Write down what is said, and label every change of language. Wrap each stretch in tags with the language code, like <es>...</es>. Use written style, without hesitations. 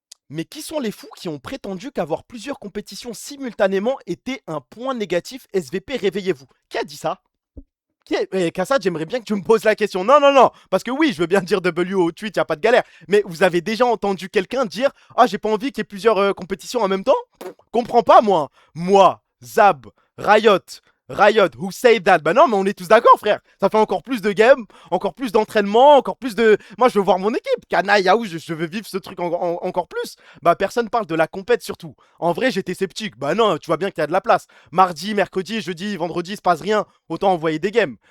<fr>Mais qui sont les fous qui ont prétendu qu'avoir plusieurs compétitions simultanément était un point négatif? SVP, réveillez-vous. Qui a dit ça? Kassad, j'aimerais bien que tu me poses la question. Non, non, non. Parce que oui, je veux bien dire W au tweet, y a pas de galère. Mais vous avez déjà entendu quelqu'un dire ah, j'ai pas envie qu'il y ait plusieurs compétitions en même temps? Comprends pas, moi. Moi,</fr> <en>Zab, Riot, who say that?</en> <fr>Bah non, mais on est tous d'accord, frère. Ça fait encore plus de games, encore plus d'entraînement, encore plus de. Moi, je veux voir mon équipe. Kana, Yaou, je veux vivre ce truc encore plus. Bah, personne parle de la compète surtout. En vrai, j'étais sceptique. Bah non, tu vois bien qu'il y a de la place. Mardi, mercredi, jeudi, vendredi, il se passe rien. Autant envoyer des games.</fr>